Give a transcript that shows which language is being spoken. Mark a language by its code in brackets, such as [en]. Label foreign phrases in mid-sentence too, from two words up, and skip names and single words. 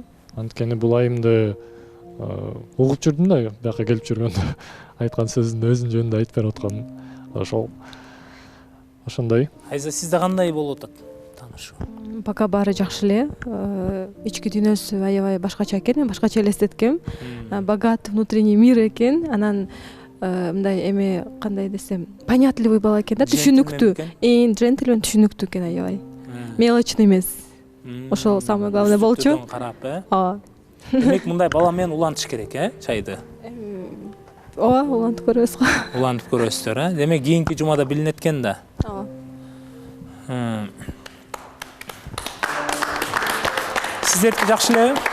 [ky] Анткени бул айымды угуп жүрдүм да, бияка келип жүргөндө айткан сөзүндө өзүм жөнүндө айтып берип аткан. Ошондой. Айза, сизде кандай болуп атат таанышуу? Пока баары жакшы эле. Ички дүйнөсү аябай башкача экен, мен башкача элестеткем. [ru] Богат внутренний мир экен. [ky] Анан мындай эми кандай десем, понятливый бала экен да, түшүнүктүү. Джентльмен түшүнүктүү экен аябай. Мелочный эмес. Ошол [ru] самое главное [ky] болчу. Карап, Ооба. Демек мындай бала менен улантыш керек, чайды. Ооба, улантып көрөбүз го. Улантып көрөсүздөр, Демек кийинки жумада билинет экен да. Ооба. Сиздердики жакшы элеби?